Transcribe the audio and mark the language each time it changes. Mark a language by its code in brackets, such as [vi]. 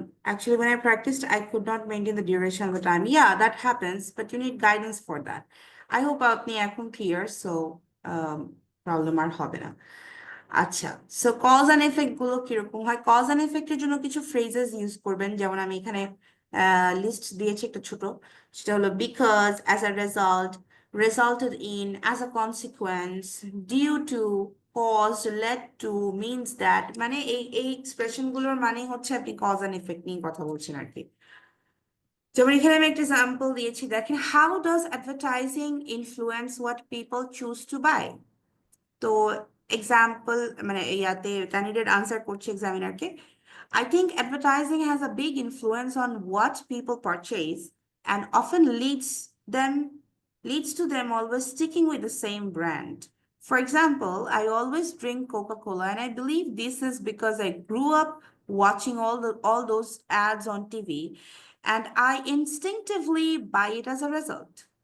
[en] Actually, when I practiced, I could not maintain the duration of the time. Yeah, that happens, but you need guidance for that. I hope [bn] আপনি এখন clear, so problem আর হবে না। আচ্ছা, so cos and effect গুলো কিরকম হয়? Cause and এফেক্টের জন্য কিছু ফ্রেজেস ইউজ করবেন, যেমন আমি এখানে লিস্ট দিয়েছি একটা ছোট, সেটা হলো because, as a result, [en] resulted in, as a consequence, due to, caused, led to, means that, [bn] মানে এই এক্সপ্রেশন গুলোর মানে হচ্ছে আপনি কজ অ্যান্ড এফেক্ট নিয়ে কথা বলছেন আর কি। যেমন এখানে আমি একটা এক্সাম্পল দিয়েছি, দেখেন, [en] How does advertising influence what people choose to buy? [bn] তো এক্সাম্পল মানে ইয়াতে ক্যান্ডিডেট আনসার করছে এক্সামিনারকে, [en] I think advertising has a big influence on what people purchase and often leads to them always sticking with the same brand. For example, I always drink Coca-Cola, and I believe this is because I grew up watching all those ads on TV, and I instinctively buy it as a result.